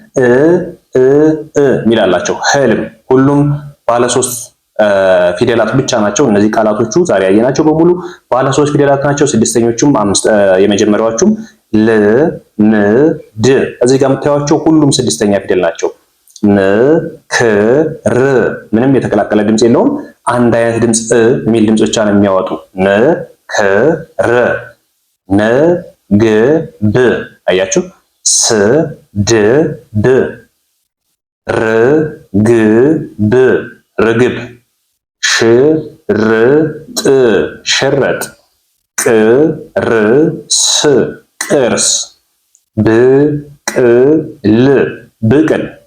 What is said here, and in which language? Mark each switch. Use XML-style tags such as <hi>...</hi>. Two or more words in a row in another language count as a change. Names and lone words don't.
<am>ሚላላቸው ህልም። ሁሉም ባለ 3 ፊደላት ብቻ ናቸው። እነዚህ ቃላቶቹ ዛሬ ያየናቸው በሙሉ ባለ 3 ፊደላት ናቸው። ስድስተኞቹም የመጀመሪያዎቹም ል ም ድ እዚህ ጋር የምታዩቸው ሁሉም ስድስተኛ ፊደል ናቸው። ም ክ ር ምንም የተቀላቀለ ድምጽ የለውም። አንድ አይነት ድምጽ የሚል ድምጽ ብቻ ነው የሚያወጡ። ም ክ ር ነ ግ ብ አያችሁ። ስ ድ ብ ር ግ ብ ርግብ። ሽ ር ጥ ሽረጥ። ቅ ር ስ ቅርስ። ብ ቅ ል ብቅል።</am>